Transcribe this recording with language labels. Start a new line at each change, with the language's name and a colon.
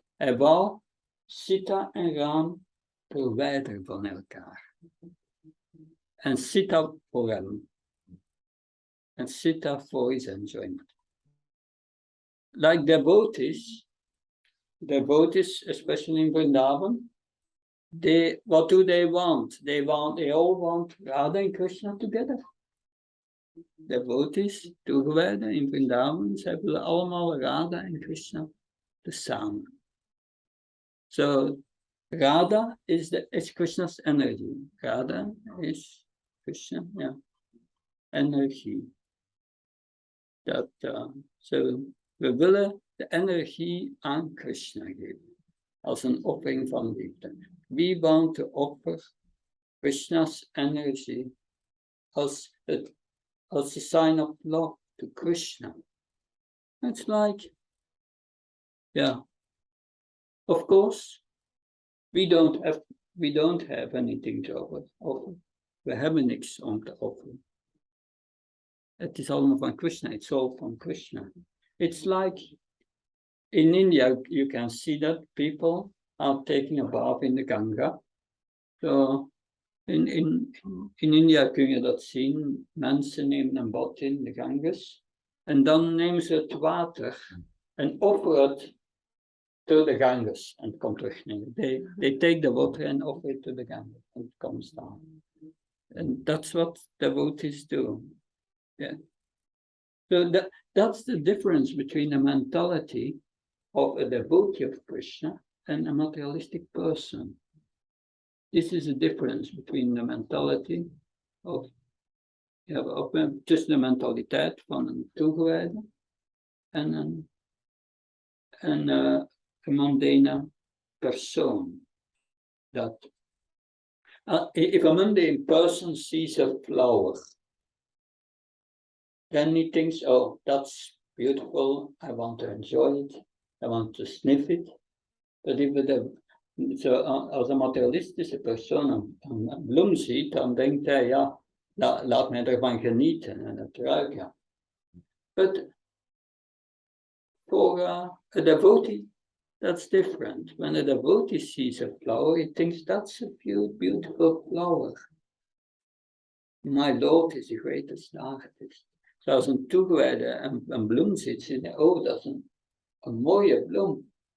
Dutch: Hij wou Sita en Ram verwijderen van elkaar. En Sita voor hem.
English: En Sita for his enjoyment. Like devotees, especially in Vrindavan, what do they want? They all want Radha and Krishna together.
Dutch: Devotees, toegewijden in Vrindavan, ze willen allemaal Radha en Krishna tezamen.
English: So Radha is Krishna's energy. Radha is Krishna, yeah. Energie.
Dutch: So we willen de energie aan Krishna geven. Als een offering van liefde.
English: We want to offer Krishna's energy as a sign of love to Krishna. It's like, yeah. Of course, we don't have anything to offer.
Dutch: We hebben niks om te offeren. Het is allemaal van Krishna.
English: It's all from Krishna. It's like in India, you can see that people are taking a bath in the Ganga.
Dutch: So in India kun je dat zien. Mensen nemen een bad in de Ganges. En dan nemen ze het water en offeren het
English: to the Ganges.
Dutch: En het komt terug neer.
English: They take the water and offer it to the Ganges. And it comes down. And that's what devotees do. Yeah. So that's the difference between the mentality of a devotee of Krishna and a materialistic person. This is the difference between the mentality of just
Dutch: de mentaliteit van een toegewijde en een mundane persoon.
English: That if a mundane person sees a flower, then he thinks, oh, that's beautiful, I want to enjoy it, I want to sniff it. But if
Dutch: als een materialistische persoon een bloem ziet, dan denkt hij, ja, laat mij ervan genieten en het ruiken.
English: But for a devotee, that's different. When a devotee sees a flower, he thinks that's a beautiful flower. My Lord is the greatest artist.
Dutch: Zoals een toegewijde een bloem ziet, zegt hij, oh, dat is een mooie bloem.